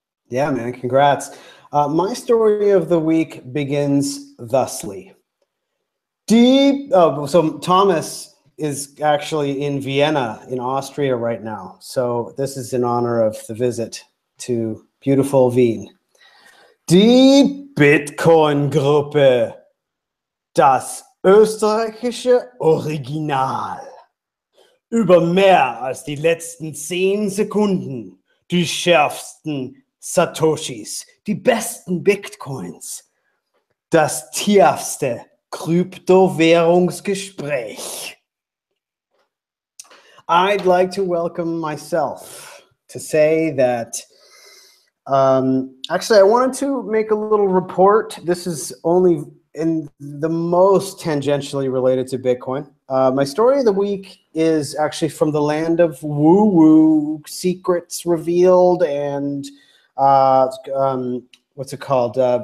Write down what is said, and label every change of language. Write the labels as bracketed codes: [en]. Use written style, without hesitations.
[en] Yeah, man, congrats. My story of the week begins thusly. So Thomas is actually in Vienna, in Austria right now. So this is in honor of the visit to beautiful Wien. [de] Die Bitcoin-Gruppe, das österreichische Original. Über mehr als die letzten 10 Sekunden, die schärfsten Satoshis, die besten Bitcoins, das tiefste Kryptowährungsgespräch. [en] I'd like to welcome myself to say that, actually I wanted to make a little report. This is only in the most tangentially related to Bitcoin. My story of the week is actually from the land of woo-woo, secrets revealed, and what's it called?